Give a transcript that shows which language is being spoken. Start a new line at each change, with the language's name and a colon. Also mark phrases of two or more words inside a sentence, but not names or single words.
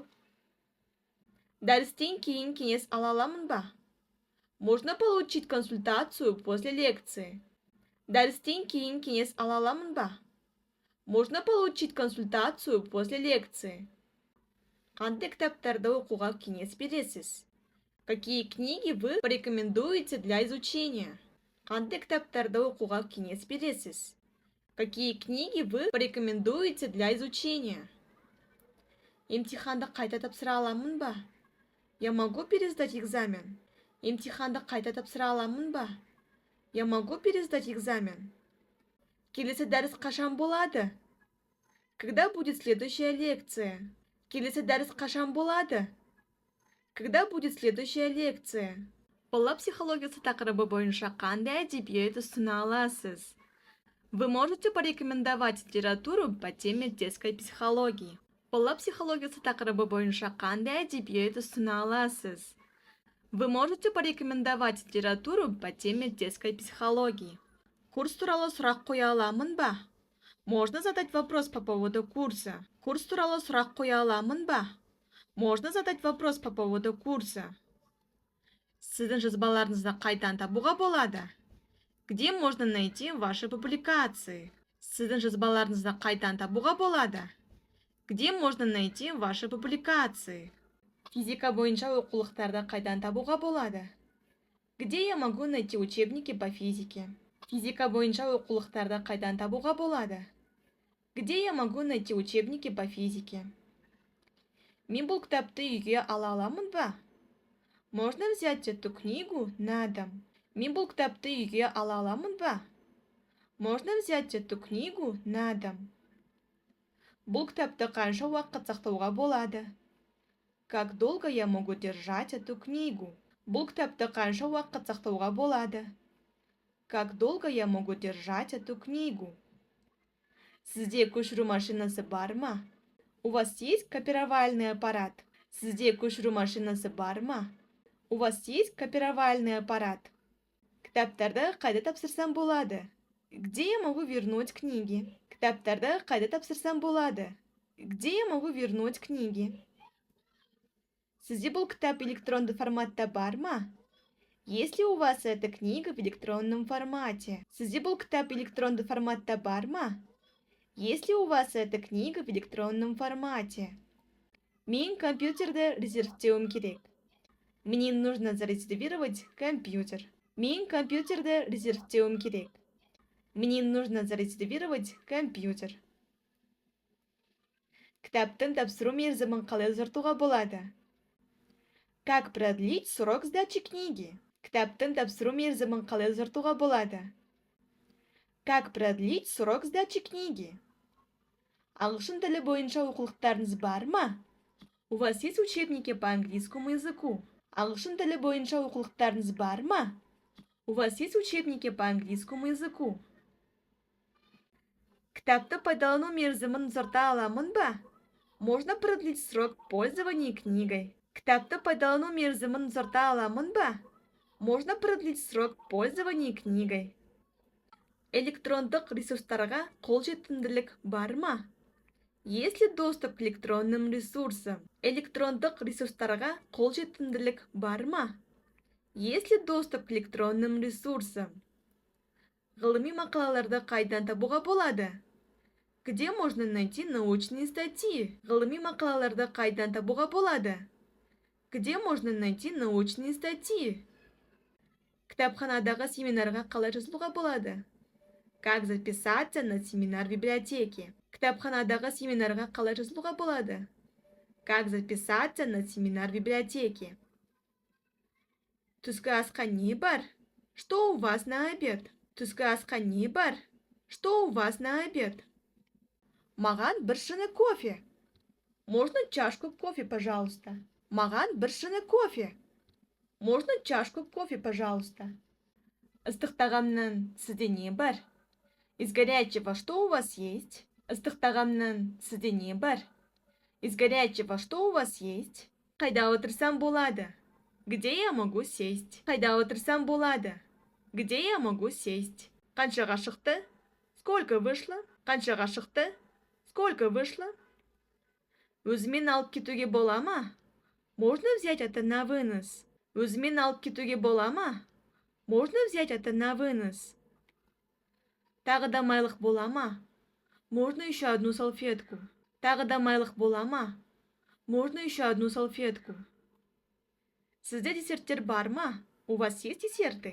Kazakh: Дәрістен кейін кеңес ала аламын ба?
Russian: Можно получить консультацию после лекции.
Kazakh: Дәрістен кейін кеңес ала аламын ба?
Russian: Можно получить консультацию после лекции.
Kazakh: Қандай кітаптарды оқуға кеңес бересіз?
Russian: Какие книги вы порекомендуете для изучения?
Kazakh: Қандай кітаптарды оқуға кеңес бересіз?
Russian: Какие книги вы порекомендуете для изучения?
Kazakh: Емтиханды қайта тапсыра аламын ба?
Russian: Я могу пересдать экзамен?
Kazakh: Емтиханды қайта тапсыра аламын ба?
Russian: Я могу пересдать экзамен?
Kazakh: Келесі дәріс қашан болады?
Russian: Когда будет следующая лекция?
Kazakh: Келесі дәріс қашан болады?
Russian: Когда будет следующая лекция?
Kazakh: Бала психологиясы тақырыбы бойынша қандай әдебиет ұсына аласыз?
Russian: Вы можете порекомендовать литературу по теме детской психологии.
Kazakh: Бала психологиясы тақырыбы бойынша қандай әдебиет ұсына аласыз?
Russian: Вы можете порекомендовать литературу по теме детской психологии?
Kazakh: Курс туралы сұрақ қоя аламын ба?
Russian: Можно задать вопрос по поводу курса.
Kazakh: Курс туралы сұрақ қоя аламын ба?
Russian: Можно задать вопрос по поводу курса.
Kazakh: Сіздің жазбаларыңызды қайдан табуға болады?
Russian: Где можно найти ваши публикации?
Kazakh: Сіздің жазбаларыңызды қайдан табуға болады?
Russian: Где можно найти ваши публикации?
Kazakh: Физика бойынша оқулықтарды қайдан табуға болады?
Russian: Где я могу найти учебники по физике?
Kazakh: Физика бойынша оқулықтарды қайдан табуға болады?
Russian: Где я могу найти учебники по физике?
Kazakh: Мен бұл кітапты үйге ала аламын ба?
Russian: Можно взять эту книгу на дом?
Kazakh: Мен бұл кітапты үйге ала аламын ба?
Russian: Можно взять эту книгу на дом?
Kazakh: Бұл кітапты қанша уақыт сақтауға болады?
Russian: Как долго я могу держать эту книгу?
Kazakh: Бұл кітапты қанша уақыт сақтауға болады?
Russian: Как долго я могу держать эту книгу?
Kazakh: Сізде көшіру машинасы бар ма?
Russian: У вас есть копировальный аппарат?
Kazakh: Сізде көшіру машинасы бар ма?
Russian: У вас есть копировальный аппарат?
Kazakh: Кітаптарды қайда тапсырсам болады?
Russian: Где я могу вернуть книги?
Kazakh: Кітаптарды қайда тапсырсам болады?
Russian: Где я могу вернуть книги?
Kazakh: Сізде бұл кітап электронды форматта бар ма?
Russian: Есть ли у вас эта книга в электронном формате?
Kazakh: Сізде бұл кітап электронды форматта бар ма?
Russian: Есть ли у вас эта книга в электронном формате?
Kazakh: Мен компьютерді резервтеуім керек.
Russian: Мне нужно зарезервировать компьютер.
Kazakh: Мен компьютерді резервтеуім керек.
Russian: Мне нужно зарезервировать компьютер.
Kazakh: Кітаптың тапсыру мерзімін қалай ұзартуға болады?
Russian: Как продлить срок сдачи книги?
Kazakh: Кітаптың тапсыру мерзімін қалай ұзартуға болады?
Russian: Как продлить срок сдачи книги?
Kazakh: Ағылшын тілі бойынша оқулықтарыңыз бар ма?
Russian: У вас есть учебники по английскому языку?
Kazakh: Ағылшын тілі бойынша оқулықтарыңыз бар ма?
Russian: У вас есть учебники по английскому языку?
Kazakh: Кітапты пайдалану мерзімін ұзарта аламын ба?
Russian: Можно продлить срок пользования книгой.
Kazakh: Кітапты пайдалану мерзімін ұзарта аламын ба?
Russian: Можно продлить срок пользования книгой.
Kazakh: Электрондық ресурстарға қолжетімділік бар ма?
Russian: Есть ли доступ к электронным ресурсам?
Kazakh: Электрондық ресурстарға қолжетімділік бар ма?
Russian: Есть ли доступ к электронным ресурсам?
Kazakh: Ғылыми мақалаларды қайдан табуға болады?
Russian: Где можно найти научные статьи?
Kazakh: Ғылыми мақалаларды қайдан табуға болады?
Russian: Где можно найти научные статьи?
Kazakh: Кітапханадағы семинарға қалай жазылуға болады?
Russian: Как записаться на семинар в библиотеке?
Kazakh: Кітапханадағы семинарға қалай жазылуға болады?
Russian: Как записаться на семинар в библиотеке?
Kazakh: Түскі асқа не бар?
Russian: Что у вас на обед?
Kazakh: Түскі асқа не бар?
Russian: Что у вас на обед?
Kazakh: Маған бір шыны кофе.
Russian: Можно чашку кофе, пожалуйста?
Kazakh: Маған бір шыны кофе.
Russian: Можно чашку кофе, пожалуйста?
Kazakh: Ыстық тағамнан сізде не бар?
Russian: Из горячего что у вас есть?
Kazakh: Ыстық тағамнан сізде не бар?
Russian: Из горячего что у вас есть?
Kazakh: Қайда отырсам болады?
Russian: Где я могу сесть?
Kazakh: Қайда отырсам болады?
Russian: Где я могу сесть?
Kazakh: Қаншаға шықты?
Russian: Сколько вышло?
Kazakh: Қаншаға шықты?
Russian: Сколько вышло?
Kazakh: Өзімен алып кетуге бола ма?
Russian: Можно взять это на вынос?
Kazakh: Өзімен алып кетуге бола ма?
Russian: Можно взять это на вынос?
Kazakh: Тағы да майлық бола ма?
Russian: Можно еще одну салфетку?
Kazakh: Тағы да майлық бола ма?
Russian: Можно еще одну салфетку?
Kazakh: Сізде десерттер бар ма?
Russian: У вас есть десерты?